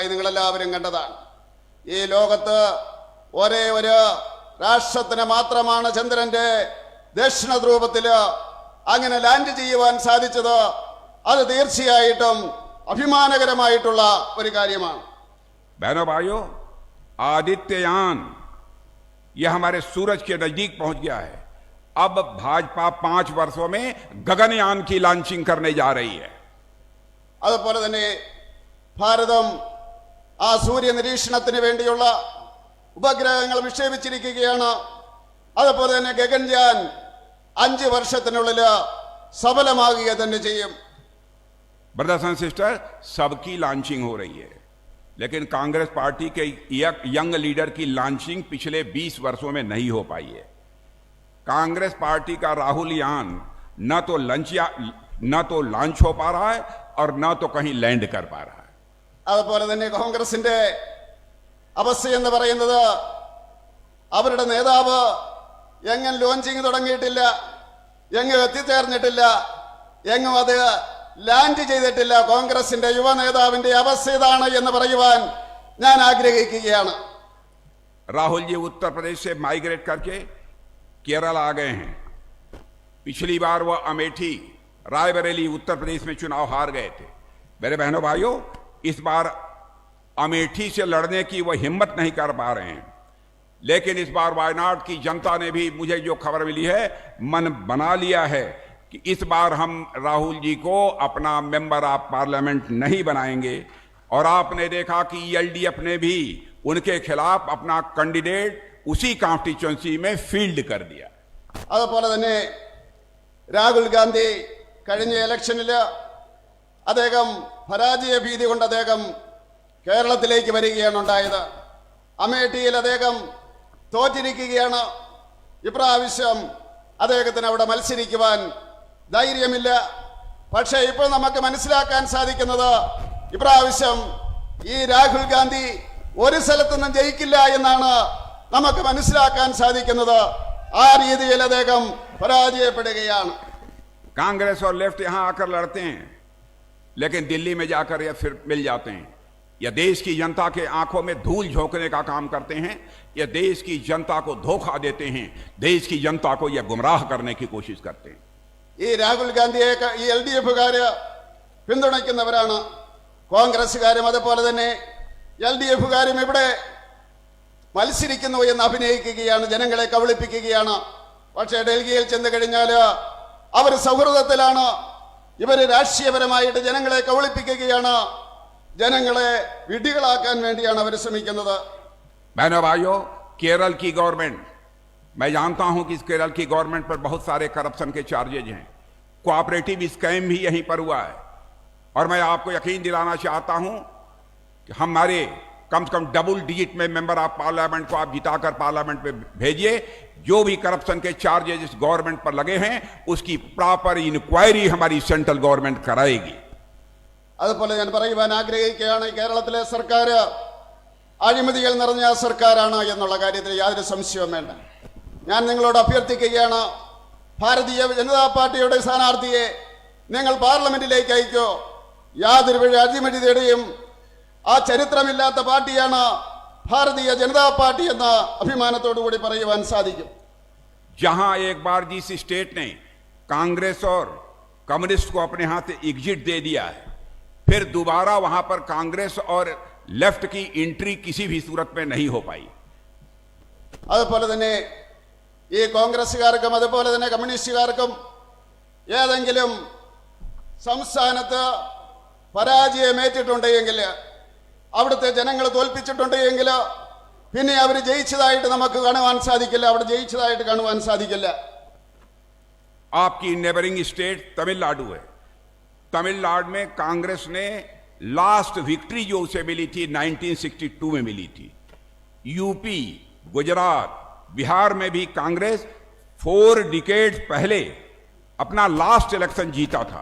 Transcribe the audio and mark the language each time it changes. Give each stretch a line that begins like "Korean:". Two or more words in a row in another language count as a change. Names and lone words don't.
Malayalam: നിങ്ങളെല്ലാവരും കണ്ടതാണ്. ഈ ലോകത്ത് ഒരേ ഒരു രാഷ്ട്രത്തിന് മാത്രമാണ് ചന്ദ്രന്റെ ദക്ഷിണ ധ്രുവത്തില് അങ്ങനെ ലാൻഡ് ചെയ്യുവാൻ സാധിച്ചത്. അത് തീർച്ചയായിട്ടും അഭിമാനകരമായിട്ടുള്ള ഒരു കാര്യമാണ്.
Hindi: बहनों भाइयों, आदित्ययान यह हमारे सूरज के नजदीक पहुंच गया है। अब भाजपा 5 वर्षों में गगनयान की लॉन्चिंग करने जा रही है।
Malayalam: അതുപോലെ തന്നെ ഭാരതം ആ സൂര്യ നിരീക്ഷണത്തിന് വേണ്ടിയുള്ള ഉപഗ്രഹങ്ങൾ വിക്ഷേപിച്ചിരിക്കുകയാണ്. അതുപോലെ തന്നെ ഗഗൻയാൻ 5 വർഷത്തിനുള്ളിൽ സഫലമാകുക തന്നെ ചെയ്യും.
English: brothers and sister,
Hindi: सबकी लॉन्चिंग हो रही है, लेकिन कांग्रेस पार्टी के
English: young leader
Hindi: की लॉन्चिंग पिछले 20 वर्षों में नहीं हो पाई है। कांग्रेस पार्टी का राहुल यान न तो लॉन्च हो पा रहा है और न तो कहीं लैंड कर पा रहा है।
Malayalam: അതുപോലെ തന്നെ കോൺഗ്രസിന്റെ അവസ്ഥ എന്ന് പറയുന്നത് അവരുടെ നേതാവ് എങ്ങും ലോഞ്ചിങ് തുടങ്ങിയിട്ടില്ല, എങ്ങും എത്തിച്ചേർന്നിട്ടില്ല, എങ്ങും അത് ലാൻഡ് ചെയ്തിട്ടില്ല. കോൺഗ്രസിന്റെ യുവ നേതാവിന്റെ അവസ്ഥ ഇതാണ് എന്ന് പറയുവാൻ ഞാൻ ആഗ്രഹിക്കുകയാണ്.
Hindi: राहुल जी उत्तर प्रदेश से माइग्रेट करके केरल आ गए हैं। पिछली बार वह अमेठी, रायबरेली, उत्तर प्रदेश में चुनाव हार गए थे। मेरे बहनों भाइयों, इस बार अमेठी से लड़ने की वह हिम्मत नहीं कर पा रहे हैं, लेकिन इस बार वायनाड की जनता ने भी, मुझे जो खबर मिली है, मन बना लिया है कि इस बार हम राहुल जी को अपना
English: member of parliament
Hindi: नहीं बनाएंगे। और आपने देखा कि एलडीएफ ने भी उनके खिलाफ अपना कैंडिडेट उसी कॉन्स्टिट्यूएंसी में फील्ड कर दिया।
Malayalam: അതുപോലെ തന്നെ രാഹുൽ ഗാന്ധി കഴിഞ്ഞ ഇലക്ഷനിൽ അദ്ദേഹം പരാജയ ഭീതി കൊണ്ട് അദ്ദേഹം കേരളത്തിലേക്ക് വരികയാണ് ഉണ്ടായത്. അമേഠിയിൽ അദ്ദേഹം തോറ്റിരിക്കുകയാണ്. ഇപ്രാവശ്യം അദ്ദേഹത്തിന് അവിടെ മത്സരിക്കുവാൻ ധൈര്യമില്ല. പക്ഷേ ഇപ്പോൾ നമുക്ക് മനസ്സിലാക്കാൻ സാധിക്കുന്നത് ഇപ്രാവശ്യം ഈ രാഹുൽ ഗാന്ധി ഒരു സ്ഥലത്തുനിന്നും ജയിക്കില്ല എന്നാണ് നമുക്ക് മനസ്സിലാക്കാൻ സാധിക്കുന്നത്. ആ രീതിയിൽ അദ്ദേഹം പരാജയപ്പെടുകയാണ്.
Hindi: कांग्रेस और लेफ्ट यहां आकर लड़ते हैं, लेकिन दिल्ली में जाकर या फिर मिल जाते हैं। या देश की जनता के आंखों में धूल झोंकने का काम करते हैं, या देश की जनता को धोखा देते हैं, देश की जनता को यह गुमराह करने की कोशिश करते हैं।
Malayalam: ഈ രാഹുൽ ഗാന്ധിയെ ഈ LDF-കാര് പിന്തുണയ്ക്കുന്നവരാണ്. കോൺഗ്രസ്സുകാരും അതുപോലെ തന്നെ LDF-കാരും ഇവിടെ മത്സരിക്കുന്നു എന്ന് അഭിനയിക്കുകയാണ്, ജനങ്ങളെ കബളിപ്പിക്കുകയാണ്. പക്ഷേ ഡൽഹിയിൽ ചെന്ന് കഴിഞ്ഞാൽ അവർ സൗഹൃദത്തിലാണ്. ഇവർ രാഷ്ട്രീയപരമായിട്ട് ജനങ്ങളെ കബളിപ്പിക്കുകയാണ്, ജനങ്ങളെ വിഡ്ഢികളാക്കാൻ വേണ്ടിയാണ് അവർ ശ്രമിക്കുന്നത്.
Hindi: बहनों भाइयों, केरल की गवर्नमेंट, मैं जानता हूं कि इस केरल की गवर्नमेंट पर बहुत सारे करप्शन के चार्जेज हैं,
English: cooperative scam
Hindi: भी यहीं पर हुआ है। और मैं आपको यकीन दिलाना चाहता हूं कि हमारे कम से कम
English: double digit
Hindi: में
English: member of parliament
Hindi: को आप जिताकर पार्लियामेंट में भेजिए। जो भी करप्शन के चार्जेस इस गवर्नमेंट पर लगे हैं उसकी
English: proper inquiry
Hindi: हमारी
English: central government
Hindi: कराएगी।
Malayalam: അതുപോലെ ഞാൻ പറയുവാൻ ആഗ്രഹിക്കുകയാണ്, കേരളത്തിലെ സർക്കാർ അഴിമതികൾ നിറഞ്ഞ സർക്കാരാണ് എന്നുള്ള കാര്യത്തിൽ യാതൊരു സംശയവും വേണ്ട. ഞാൻ നിങ്ങളോട് അഭ്യർത്ഥിക്കുകയാണ്, ഭാരതീയ ജനതാ പാർട്ടിയുടെ സ്ഥാനാർത്ഥിയെ നിങ്ങൾ പാർലമെന്റിലേക്ക് അയക്കോ. യാതൊരു അഴിമതിയുടെയും ആ ചരിത്രമില്ലാത്ത പാർട്ടിയാണ് ഭാരതീയ ജനതാ പാർട്ടി എന്ന അഭിമാനത്തോടു കൂടി പറയുവാൻ സാധിക്കും.
Hindi: जहां एक बार जिस स्टेट ने कांग्रेस और कम्युनिस्ट को अपने हाथ से एग्जिट दे दिया है, फिर दोबारा वहां पर कांग्रेस और लेफ्ट की एंट्री किसी भी सूरत में नहीं हो पाई।
Malayalam: അതുപോലെ തന്നെ ഈ കോൺഗ്രസ്സുകാർക്കും അതുപോലെ തന്നെ കമ്മ്യൂണിസ്റ്റുകാർക്കും ഏതെങ്കിലും സംസ്ഥാനത്ത് പരാജയമേറ്റിട്ടുണ്ടെങ്കിൽ, അവിടുത്തെ ജനങ്ങൾ തോൽപ്പിച്ചിട്ടുണ്ടെങ്കിൽ പിന്നെ അവർ ജയിച്ചതായിട്ട് നമുക്ക് കാണുവാൻ സാധിക്കില്ല, അവിടെ ജയിച്ചതായിട്ട് കാണുവാൻ സാധിക്കില്ല.
Hindi: आपकी
English: neighboring state
Hindi: तमिलनाडु है। तमिलनाडु में कांग्रेस ने
English: last victory
Hindi: जो उसे मिली थी 1962 में मिली थी। यूपी, गुजरात, बिहार में भी कांग्रेस 4 डिकेड पहले अपना
English: last election
Hindi: जीता था।